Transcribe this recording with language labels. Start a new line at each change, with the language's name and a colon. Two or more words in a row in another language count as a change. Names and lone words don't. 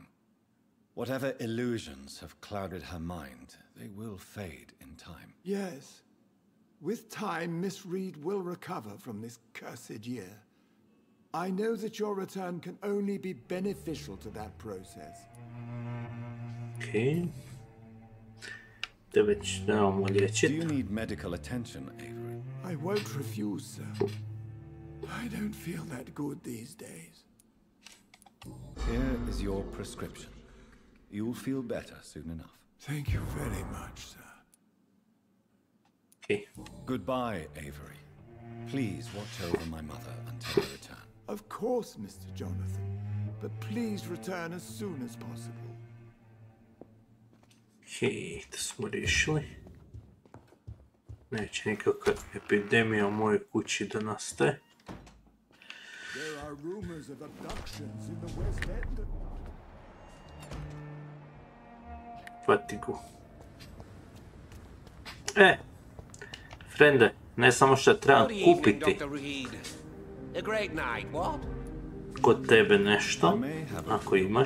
English: Whatever illusions have clouded her mind, they will fade in time. Yes. With time, Miss Reed will recover from this cursed year. I know that your return can only be beneficial to that process.
Bosnian: Okay. Da već nemamo liječit.
English: Do you need medical attention, Avery? I won't refuse, sir. I don't feel that good these days. Here is your prescription. You'll feel better soon enough. Thank you very much, sir. Okay. Goodbye, Avery. Please watch over my mother until I return. Of course, Mr. Jonathan. But please return as soon as possible.
Bosnian: Okay, to smo riješili. Neće nikakva epidemija u mojoj kući da nastaje.
English: There are rumors of abductions in the West End. Fatigu.
Bosnian: Frende, ne samo što trebam kupiti kod tebe nešto, ako imaš.